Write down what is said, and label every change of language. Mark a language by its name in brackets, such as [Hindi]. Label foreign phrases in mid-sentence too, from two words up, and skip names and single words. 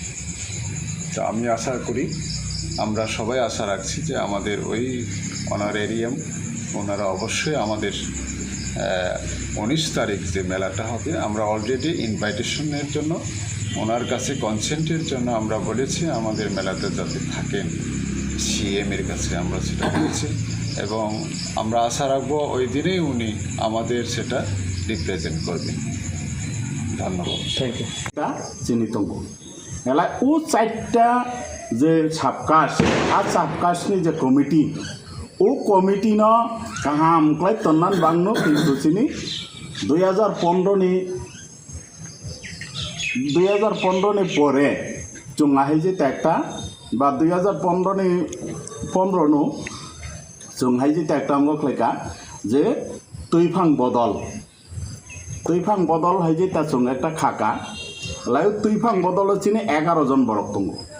[Bangla] তো আমি আশা করি, আমরা সবাই আশা রাখছি যে আমাদের ওই অনারেরিয়াম ওনারা অবশ্যই আমাদের 19 তারিখ যে মেলাটা হবে, আমরা [English] already invitationer [Bangla] জন্য ওনার কাছে কনসেন্টের জন্য আমরা বলেছি আমাদের মেলাতে যাতে থাকেন, সিএমের কাছে আমরা সেটা বলেছি এবং আমরা আশা রাখবো ওই দিনেই উনি আমাদের সেটা রিপ্রেজেন্ট করবেন। ধন্যবাদ। [English] thank you. [Bangla] চিনিতঙ্গ মেলা ও 4টা [Bodo] जे साबकास्ट आ साबकास्टनि जे कमिटी ओ कमिटी न काहाम क्लाय तन्नान बांगनो किन्तु चिनी 2015 नि परे जोंहाय जे टेक्टा बा 2015 नि 15 नु जोंहाय जे टेक्टा आमगो क्लायका जे तुइफां बदल हाय जे ता जों एकटा खाका लायो तुइफां बदल चिनी 11 जन बरक दङ